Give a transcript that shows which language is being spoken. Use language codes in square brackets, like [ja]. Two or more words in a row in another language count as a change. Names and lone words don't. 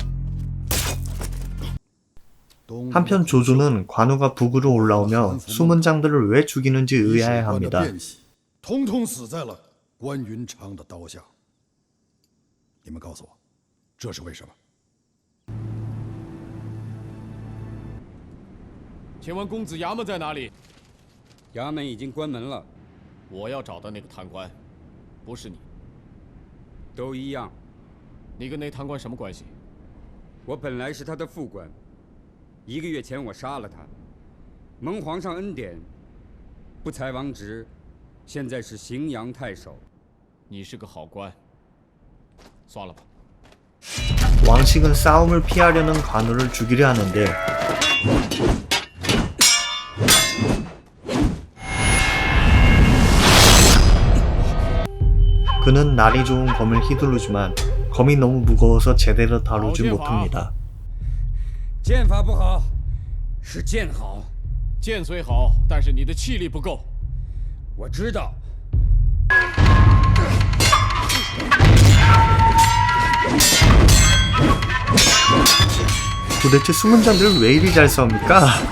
[ko] 한편 조조는 관우가 북으로 올라오며 숨은 장들을 왜 죽이는지 의아해합니다. [zh] 统统死在了关云长的刀下。你们告诉我，这是为什么？请问公子衙门在哪里？衙门已经关门了，我要找的那个贪官，不是你。都一样。你跟那贪官什么关系？我本来是他的副官，1个月前我杀了他，蒙皇上恩典，不才王职，现在是荥阳太守。你是个好官，算了吧。 [ko] 왕식은 싸움을 피하려는 관우를 죽이려 하는데 그는 날이 좋은 검을 휘두르지만 검이 너무 무거워서 제대로 다루지 못합니다. [zh] 剑法不好，是剑好。剑虽好，但是你的气力不够。我知道。 [ko] 도대체 숨은 장들을 왜 이리 잘 싸웁니까?